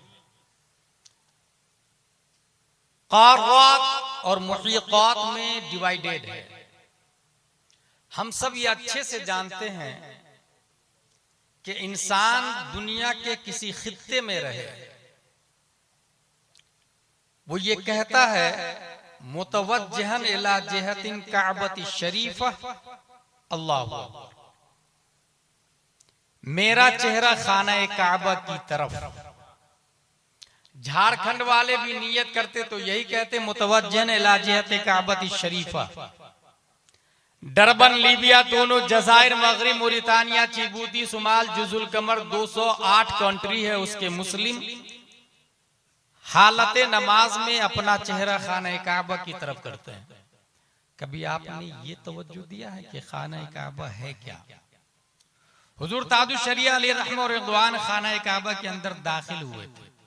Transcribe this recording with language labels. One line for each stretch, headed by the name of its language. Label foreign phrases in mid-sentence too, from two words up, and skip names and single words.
Urdu: قارات اور محیقات میں ڈیوائڈڈ ہے. ہم سب یہ اچھے سے جانتے ہیں کہ انسان دنیا کے کسی خطے میں رہے، وہ یہ کہتا ہے
Arabic: متوجهاً إلى جهةِ الكعبةِ الشريفة, الله أكبر,
Urdu: میرا چہرہ خانہ کعبہ کی طرف. جھارکھنڈ والے بھی نیت کرتے تو یہی کہتے
Arabic: متوجهاً إلى جهة الكعبة الشريفة.
Urdu: ڈربن، لیبیا، دونوں جزائر، مغرب، موریتانیا، جبوتی، صومال، جزر القمر، 208 کنٹری ہے اس کے مسلم، حالت نماز میں اپنا چہرہ خانہ کعبہ کی طرف کرتے ہیں. کبھی آپ نے یہ توجہ دیا ہے کہ خانہ کعبہ ہے کیا? حضور تاج الشریعہ
Arabic: عليه رحمة و رضوان
Urdu: خانہ کعبہ کے اندر داخل ہوئے تھے.